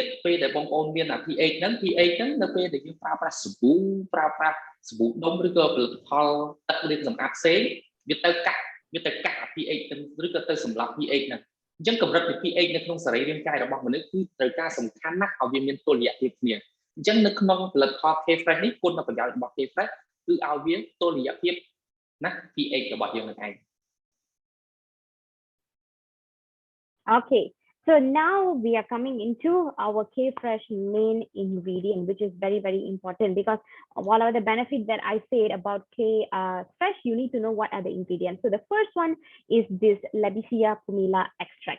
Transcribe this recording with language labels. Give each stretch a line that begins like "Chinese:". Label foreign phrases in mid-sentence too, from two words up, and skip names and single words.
Khmer: ពេលដែលបងប្អូនមានអា pH ហ្នឹងនៅពេលដែលយើងប្រើប្រាស់សាប៊ូដុំឬក៏ផលិតផលទឹកលាងសម្អាតផ្សេងវាទៅកាត់អា pH ទៅឬក៏ទៅសម្លាប់ pH ហ្នឹងអញ្ចឹងកម្រិតនៃ pH នៅក្នុងសរីរាង្គកាយរបស់មនុស្សគឺត្រូវការសំខាន់ណាស់ឲ្យវាមានតុល្យភាពគ្នាអញ្ចឹងនៅក្នុងផលិតផល K fresh នេះគុណប្រយោជន៍របស់ K fresh គឺឲ្យវាតុល្យភាពណា pH របស់យើងនឹងឯង
English: Okay, so now we are coming into our K fresh main ingredient, which is very, very important, because one of the benefits that I said about K fresh, you need to know what are the ingredients. So the first one is this Labicia pumila extract.